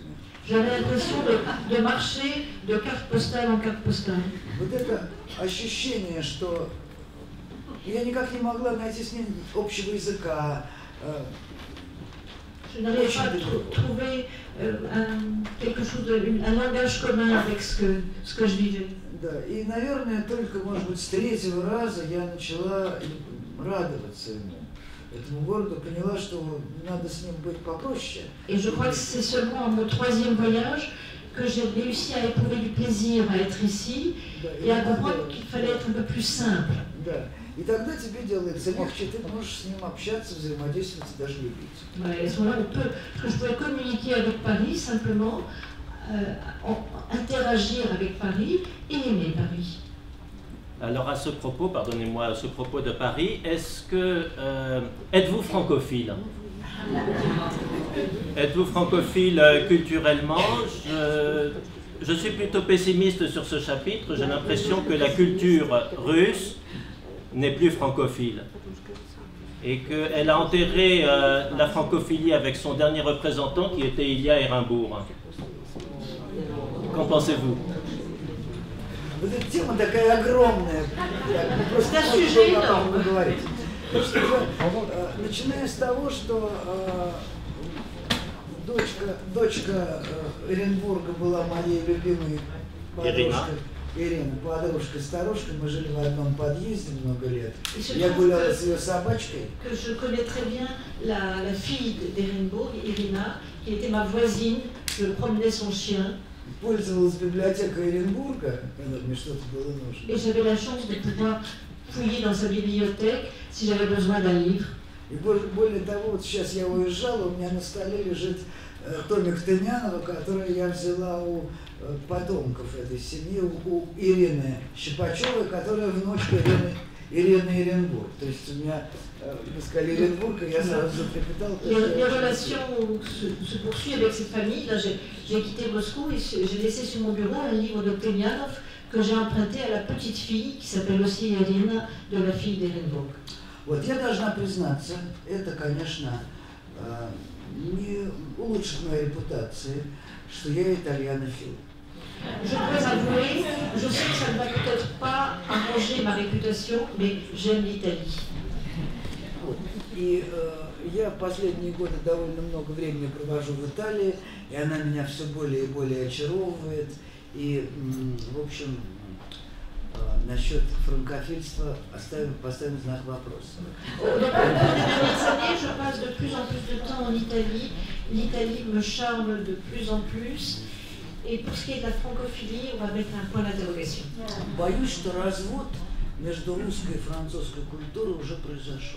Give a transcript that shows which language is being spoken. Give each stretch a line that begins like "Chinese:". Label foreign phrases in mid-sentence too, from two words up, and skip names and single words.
French: J'avais l'impression de marcher de carte postale en carte postale.
Russian: Вот это ощущение, что я никак не могла найти с ним общего языка.
French: Je n'arrivais pas à trouver quelque chose, un langage commun avec ce que je vivais.
Russian: Да, и, наверное, только, может быть, с 3-го раза я начала радоваться ему, этому городу, поняла, что надо с ним быть попроще.
French: Et je crois que c'est seulement à mon 3e voyage que j'ai réussi à éprouver du plaisir à être ici et à comprendre qu'il fallait être un peu plus simple.
Russian: Да. И тогда тебе делается легче, ты можешь с ним общаться, взаимодействовать и даже любить.
French: Ouais, à ce moment-là, je pouvais communiquer avec Paris simplement, interagir avec Paris et aimer Paris. Alors à ce propos, pardonnez-moi, à ce propos de Paris, est-ce que êtes-vous francophile? Êtes-vous francophile culturellement? Je suis plutôt pessimiste sur ce chapitre. J'ai l'impression que la culture russe n'est plus francophile et qu'elle a enterré la francophilie avec son dernier représentant qui était Ilya Ehrenburg. Qu'en pensez-vous?
Russian: Вот эта тема такая огромная, просто поговорить. Начиная с того, что дочка Эренбурга была моей любимой подружкой. Ирина, подружка-старушка, мы жили в одном подъезде много лет. Я гуляла с ее собачкой.
French: Je connais très bien la fille d'Ehrenburg, Irina, qui était ma voisine promenait son chien.
Russian: Пользовалась библиотекой Оренбурга, когда мне что-то было нужно.
French: Et j'avais la chance de pouvoir fouiller dans sa bibliothèque si j'avais besoin d'un livre.
Russian: И более того, вот сейчас я уезжал, у меня на столе лежит томик Тынянова, который я взяла у потомков этой семьи, у Ирины Щипачевой, которая внучка Ирины Эренбург. То есть у меня, вы сказали Эренбург, и я сразу затрепетал.
French: Les relations se poursuivent avec cette famille. Là, j'ai quitté Moscou et j'ai laissé sur mon bureau un livre de Tenianov que j'ai emprunté à la petite fille qui s'appelle aussi Irina, de la fille d'Erenburg.
Russian: Вот я должна признаться, это, конечно, не улучшит моей репутации, что я итальянофил.
French: Je dois avouer, je sais que ça ne va peut-être pas arranger ma réputation, mais j'aime l'Italie.
Russian: Вот. И я последние годы довольно много времени провожу в Италии, и она меня все более и более очаровывает. И, в общем, насчет франкофильства поставим знак вопроса.
French: Au cours des dernières années, je passe de plus en plus de temps en Italie. L'Italie me charme de plus en plus. Et pour ce qui est de la francophilie, on va mettre un point d'interrogation.
Russian: Боюсь, что развод между русской и французской культурой уже произошел.